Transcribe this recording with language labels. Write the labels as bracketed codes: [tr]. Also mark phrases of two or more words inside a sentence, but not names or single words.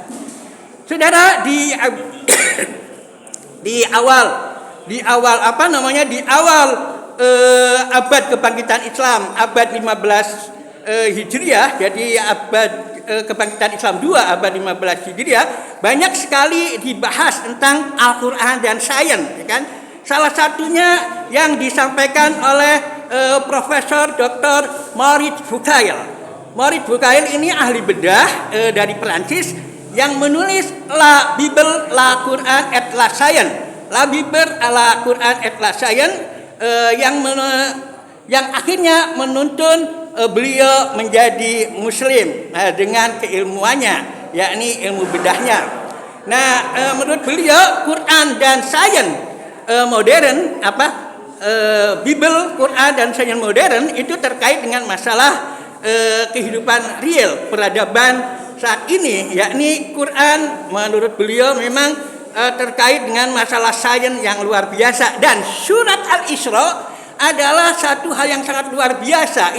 [id] Saudara, di awal abad kebangkitan Islam, abad 15 Hijriah, jadi abad kebangkitan Islam 2 abad 15 Hijriah, banyak sekali dibahas tentang Al-Quran dan sains, ya kan? Salah satunya yang disampaikan oleh Profesor Dr. Maurice Bucaille. Maurice Bucaille ini ahli bedah dari Perancis yang menulis La Bible, La Quran et la Science. La Bible, La Quran et la Science yang akhirnya menuntun beliau menjadi muslim dengan keilmuannya, yakni ilmu bedahnya. Nah, menurut beliau Quran dan sains modern Bible, Quran dan sains modern itu terkait dengan masalah kehidupan real peradaban saat ini, yakni Quran menurut beliau memang terkait dengan masalah sains yang luar biasa, dan surat Al-Isra adalah satu hal yang sangat luar biasa.